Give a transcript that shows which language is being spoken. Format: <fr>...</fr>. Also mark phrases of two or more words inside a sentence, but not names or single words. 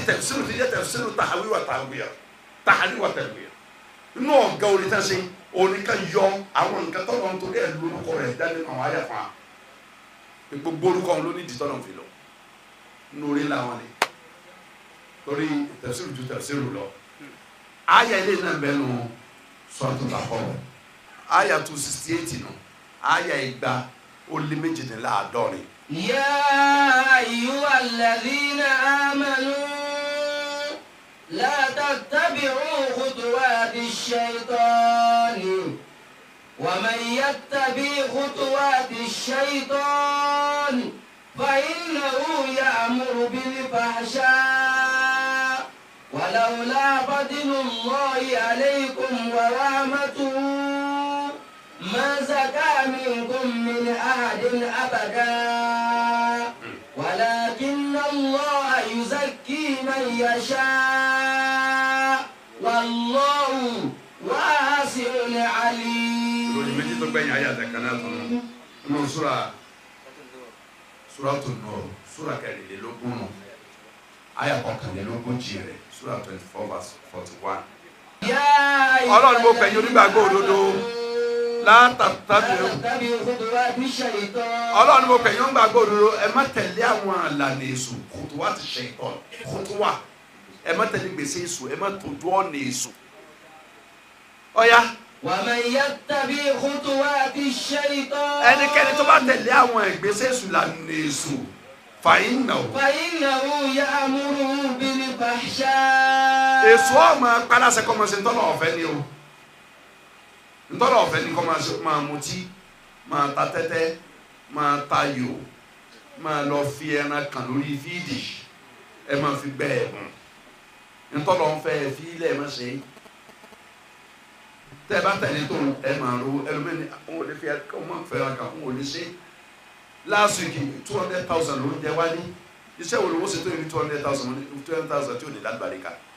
<yo>tẹ̀síìrì tí yẹ tẹ̀síìrì tàhàwíwà tàwíyà inú ọ̀gá orí tẹ́ ṣe oníkà yọ àwọn nǹkan tọ́lọ́ ń torí ẹ̀ lórúkọ rẹ̀ dání àwọn àyà fún wa gbogbo orúkọ wọn ló ní ìdí tọ́lọ́ ń fi lọ inú oore ńlá wọn ni torí tẹ̀síìrì ju tẹ̀síìrì lọ àyà ilé náà bẹ́ẹ̀ nù sọ́tún làkọ́ àyà 268 nù àyà igba ó lé méjìdínláàádọ́rin.</yo> <ar>يا أيها الذين آمنوا لا تتبعوا خطوات الشيطان ومن يتبع خطوات الشيطان فإنه يأمر بالفحشاء ولولا فضل الله عليكم ورحمته ما زكى منكم من أحد أبدا ولكن الله يزكي من يشاء والله واسع عليم.</ar> <yo>Suratul Nur sura kẹrìnlélógún àyà kọkànlélógójì rẹ̀ sura 24 verse 41. Ọlọ́run mo pẹ̀yìn onígbàgbọ́ òdodo látàtàbí Ọlọ́run mo pẹ̀yìn onígbàgbọ́ òdodo ẹ má tẹ̀lé àwọn àlànà èṣù</yo> <ar>خطوات الشيطان</ar> <yo>khutuwa ẹ má tẹ̀lé gbèsè èṣù ẹ má tójú ọ̀nà èṣù. Ọ̀ya.</yo> <ar>ومن يتبع خطوات الشيطان</ar> <yo>ẹnikẹ́ni tó bá tẹ̀lé àwọn ìgbésẹ̀ èṣù lànà èṣù فإنه</yo> <ar>يأمر بالفحشاء.</ar> <yo>èṣù ọmọ palasẹ kọ́ máa ṣe ntọ́nà ọ̀fẹ́ ni o ntọ́nà ọ̀fẹ́ ni kọ́ máa mutí máa ta tẹ́tẹ́ máa tayò máa lọ fi ẹran kan lórí fídì ẹ máa fi gbẹ ẹ̀bùn ntọ́nà ọ̀fẹ́ fi ilẹ̀ máa ṣe tẹ́ ẹ bá tẹ̀lé tó ẹ máa ro ẹlòmíní àwọn olè fi ọmọ fẹ́ràn kan àwọn olè ṣe</yo> <en>last week</en> <yo>200,000 ló ń jẹ wálé iṣẹ́ wo ló wọ́n ṣe tó yẹ 200,000 tí ò lè lágbàríkà</yo>